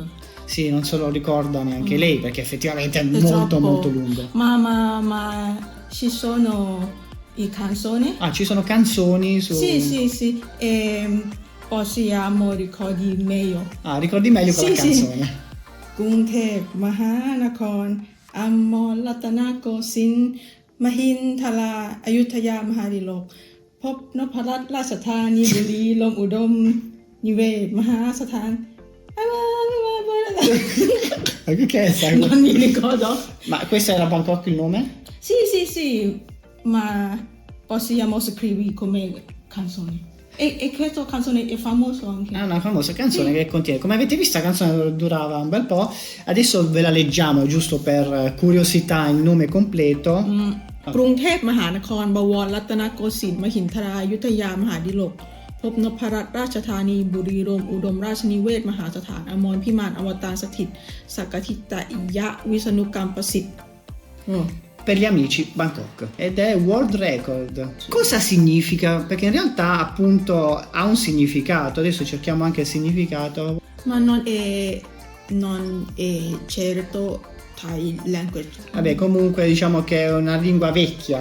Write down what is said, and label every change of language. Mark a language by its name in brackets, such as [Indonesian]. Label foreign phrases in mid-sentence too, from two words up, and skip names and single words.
[Italian] Sì, non se lo ricorda neanche lei, perché effettivamente è Troppo. molto lungo. Ma ci sono i canzoni? Ci sono canzoni su... Sì, e possiamo ricordare meglio. Ricordi meglio con la canzone. Gungthep Mahanakon Amol Ratana Kosin Mahintala Ayutthaya Mahadilok Phop Noparat Rachthani Buri Lom Udom Nivet Mahasathan. Che sai? Non mi ricordo. Ma questo era Bangkok il nome? Sì, ma possiamo scrivere come canzone. E questa canzone è famosa anche. È una famosa canzone che contiene, come avete visto, la canzone durava un bel po'. Adesso ve la leggiamo giusto per curiosità il nome completo. กรุงเทพมหานครบวรรัตนโกสินทร์มหินทรายุทธยามหาดิลกพบนพรัตน์ราชธานีบุรีรัมย์อุดมราชนิเวศมหาสถานอมรพิมานอวตารสถิตสักทิตยะวิษณุกรรมประสิทธิ์ Per gli amici Bangkok ed è [English] World Record. [Italian] Cosa significa? Perché in realtà appunto ha un significato, adesso cerchiamo anche il significato. Ma non è certo [English] Thai language. [Italian] Vabbè, comunque diciamo che è una lingua vecchia.